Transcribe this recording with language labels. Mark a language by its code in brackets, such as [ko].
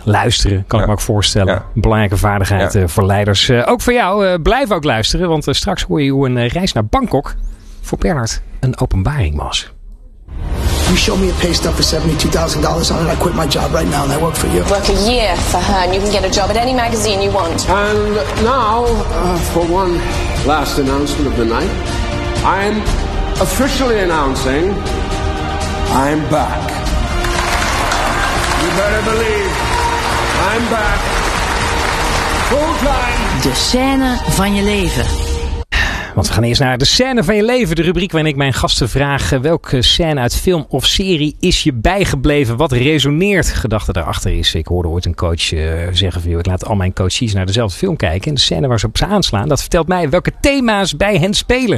[nl] Luisteren kan ik me ook voorstellen. Ja. Belangrijke vaardigheid voor leiders. Ook voor jou. Blijf ook luisteren. Want straks hoor je hoe een reis naar Bangkok voor Bernard een openbaring was. [en] You show me a pay stub for $72,000 on it, I quit my job right now and I work for you. Work a year for her and you can get a job at any magazine you want. And now, for one last announcement of the night, I'm officially announcing I'm back. You better believe I'm back. Full time. [nl] De scène van je leven. Want we gaan eerst naar de scène van je leven. De rubriek waarin ik mijn gasten vraag. Welke scène uit film of serie is je bijgebleven? Wat resoneert? Gedachte daarachter is. Ik hoorde ooit een coach zeggen van, ik laat al mijn coaches naar dezelfde film kijken. En de scène waar ze op ze aanslaan, dat vertelt mij welke thema's bij hen spelen.